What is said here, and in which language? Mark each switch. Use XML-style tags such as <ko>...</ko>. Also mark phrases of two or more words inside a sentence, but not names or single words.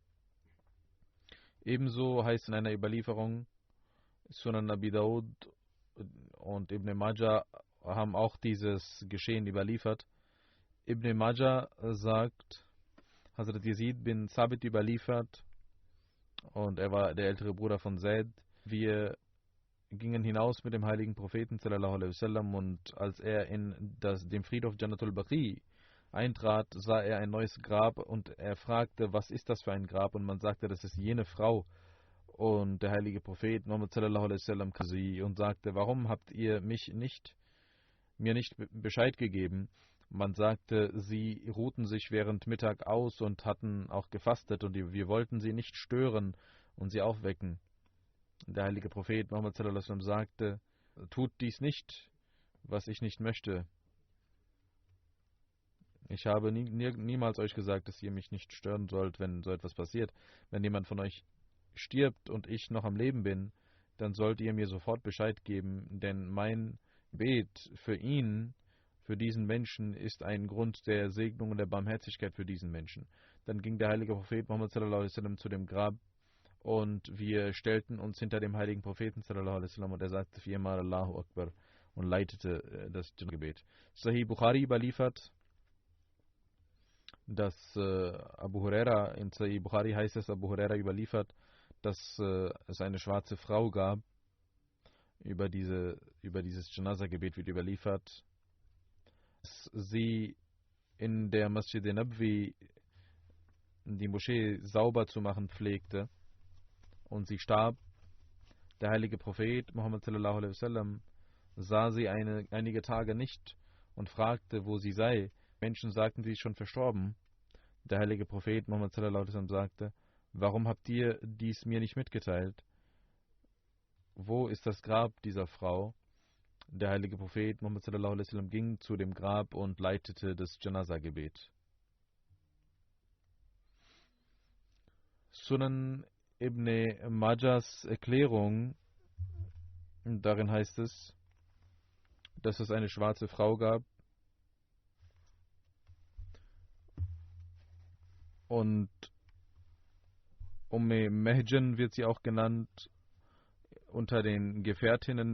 <de>Ebenso heißt in einer Überlieferung, Sunan Abi Daud und Ibn Majah haben auch dieses Geschehen überliefert. Ibn Majah sagt, Hazrat Yazid bin Sabit überliefert, und er war der ältere Bruder von Zaid. Wir gingen hinaus mit dem heiligen Propheten</de> <ar>صلى الله عليه وسلم,</ar> <de>und als er in dem Friedhof Jannatul Baqi eintrat, sah er ein neues Grab, und er fragte, was ist das für ein Grab, und man sagte, das ist jene Frau. Und der heilige Prophet Muhammad</de> <ar>صلى الله عليه وسلم</ar> <de>kam sie und sagte: Warum habt ihr mir nicht Bescheid gegeben? Man sagte, sie ruhten sich während Mittag aus und hatten auch gefastet, und wir wollten sie nicht stören und sie aufwecken. Der heilige Prophet Muhammad</de> <ar>صلى الله عليه وسلم</ar> <de>sagte: Tut dies nicht, was ich nicht möchte. Ich habe niemals euch gesagt, dass ihr mich nicht stören sollt, wenn so etwas passiert. Wenn jemand von euch stirbt und ich noch am Leben bin, dann sollt ihr mir sofort Bescheid geben, denn mein Gebet für ihn, für diesen Menschen, ist ein Grund der Segnung und der Barmherzigkeit für diesen Menschen. Dann ging der heilige Prophet Muhammad</de> <ar>صلى الله عليه وسلم</ar> <de>zu dem Grab, und wir stellten uns hinter dem heiligen Propheten</de> <ar>صلى الله عليه وسلم,</ar> <de>und er sagte viermal</de> <ar>الله أكبر</ar> <de>und leitete das Gebet. Sahih Bukhari überliefert, dass Abu Huraira, in Sahih Bukhari heißt es, Abu Huraira überliefert, dass es eine schwarze Frau gab. Über dieses Janaza-Gebet wird überliefert, dass sie in der Masjid Nabwi die Moschee sauber zu machen pflegte, und sie starb. Der heilige Prophet Muhammad</de> <ar>صلى الله عليه وسلم</ar> <de>sah sie einige Tage nicht und fragte, wo sie sei. Menschen sagten, sie ist schon verstorben. Der heilige Prophet Muhammad</de> <ar>صلى الله عليه وسلم</ar> <de>sagte: Warum habt ihr dies mir nicht mitgeteilt? Wo ist das Grab dieser Frau? Der heilige Prophet Muhammad</de> <ar>صلى الله عليه وسلم</ar> <de>ging zu dem Grab und leitete das Janaza-Gebet. Sunan Ibn Majahs Erklärung, darin heißt es, dass es eine schwarze Frau gab, und Mehjan wird sie auch genannt unter den Gefährtinnen.</de>